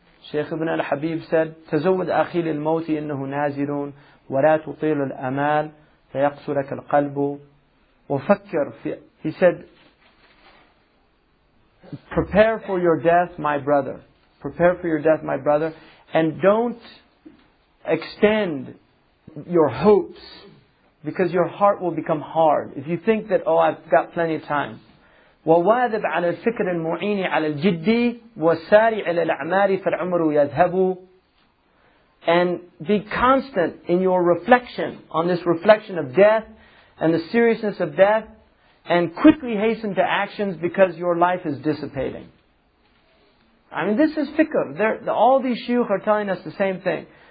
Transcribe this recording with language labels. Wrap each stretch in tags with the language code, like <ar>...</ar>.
<ar>Shaykh ibn al-Habib</ar> <en>said,</en> <ar>تزود أخي للموت إنه نازل ولا تطيل الأمال فيقسو لك القلب وفكر في.</ar> <en>He said, prepare for your death, my brother. Prepare for your death, my brother. And don't extend your hopes, because your heart will become hard. If you think that, oh, I've got plenty of time.</en> <ar>وواذب على الفكر المعين على الجد والسارع إلى الأعمال فالعمر يذهب.</ar> <en>And be constant in your reflection on this reflection of death and the seriousness of death, and quickly hasten to actions because your life is dissipating. I mean, this is fiqh. All these shuyukh are telling us the same thing.</en>